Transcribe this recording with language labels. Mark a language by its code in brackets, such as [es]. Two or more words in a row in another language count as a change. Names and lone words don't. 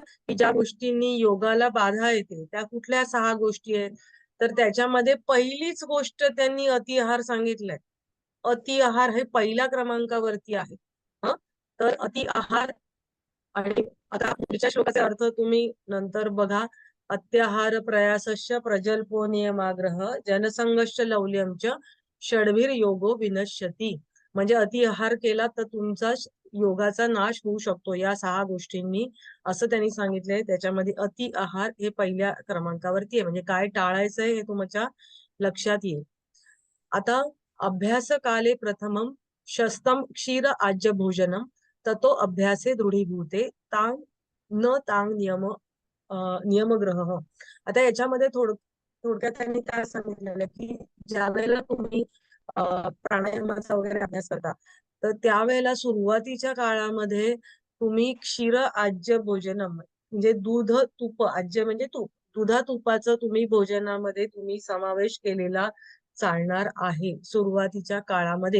[mr] की ज्या गोष्टींनी योगाला बाधा येते, त्या कुठल्या 6 गोष्टी आहेत? तर त्याच्यामध्ये पहिलीच गोष्ट त्यांनी अति आहार सांगितलंय. अति आहार हे पहिल्या क्रमांकावरती आहे. हं? तर अति आहार आणि आता पुढच्या श्लोकाचे अर्थ तुम्ही नंतर बघा. [sa] अत्याहार प्रयासश्च प्रजल्पो नियमाग्रह जनसंघश्च लौल्यंच षड्भिर योगो विनश्यती. [mr] म्हणजे अतिआहार केला तर तुमचा योगाचा नाश होऊ शकतो या 6 गोष्टींनी, असं त्यांनी सांगितलंय. त्याच्यामध्ये अति आहार हे पहिल्या क्रमांकावरती आहे. म्हणजे काय टाळायचंय हे तुमच्या लक्षात येईल. [sa] आता अभ्यास काले प्रथमम शस्तम क्षीर आज्य भोजनम ततो अभ्यासे दृढीभूते तांग न तांग नियम नियमग्रह. [mr] आता याच्यामध्ये थोडक्यात त्यांनी काय सांगितलेलं की ज्या वेळेला तुम्ही प्राणायामाचा वगैरे अभ्यास करता, तर त्यावेळेला सुरुवातीच्या काळामध्ये तुम्ही [sa] क्षीर आज्य भोजनम, [mr] म्हणजे दूध तूप, आज्य म्हणजे तूप, दुधा तुपाचं तुम्ही भोजनामध्ये तुम्ही समावेश केलेला चालणार आहे सुरुवातीच्या काळामध्ये.